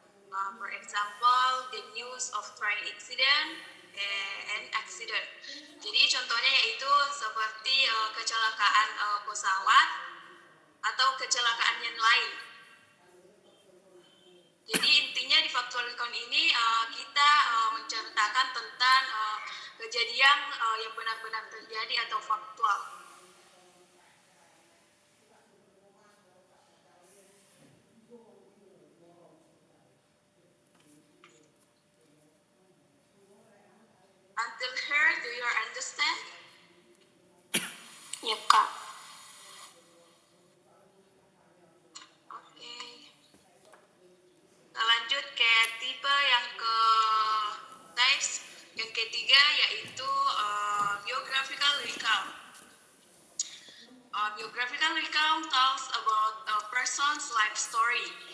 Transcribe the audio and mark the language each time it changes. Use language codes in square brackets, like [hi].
[en] For example, the news of train accident and accident. [id] Jadi contohnya yaitu seperti kecelakaan pesawat atau kecelakaan yang lain. Jadi intinya di factual recount ini kita menceritakan tentang kejadian yang benar-benar terjadi atau faktual. [en] Until here, do you understand? [id] Ya kak. Oke. Kita lanjut ke tipe yang ke types yang ketiga yaitu biographical recount. [en] Biographical recount tells about a person's life story.